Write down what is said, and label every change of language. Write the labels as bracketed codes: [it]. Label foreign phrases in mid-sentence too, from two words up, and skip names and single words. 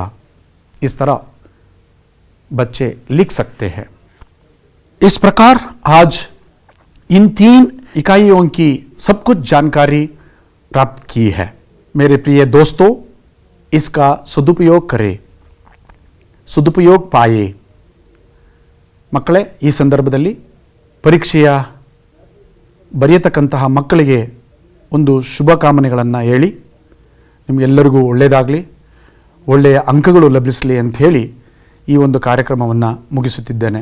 [hi] इस तरह बच्चे लिख सकते हैं। इस प्रकार आज इन 3 इकाइयों की सब कुछ जानकारी प्राप्त की है। मेरे प्रिय दोस्तों, इसका सदुपयोग करें, सदुपयोग पाए. [kn] ಮಕ್ಕಳೇ, ಈ ಸಂದರ್ಭದಲ್ಲಿ ಪರೀಕ್ಷೆಯ ಬರೆಯತಕ್ಕಂತಹ ಮಕ್ಕಳಿಗೆ ಒಂದು ಶುಭಕಾಮನೆಗಳನ್ನು ಹೇಳಿ, ನಿಮಗೆಲ್ಲರಿಗೂ ಒಳ್ಳೆಯದಾಗಲಿ, ಒಳ್ಳೆಯ ಅಂಕಗಳು ಲಭಿಸಲಿ ಅಂತ ಹೇಳಿ ಈ ಒಂದು ಕಾರ್ಯಕ್ರಮವನ್ನು ಮುಗಿಸುತ್ತಿದ್ದೇನೆ.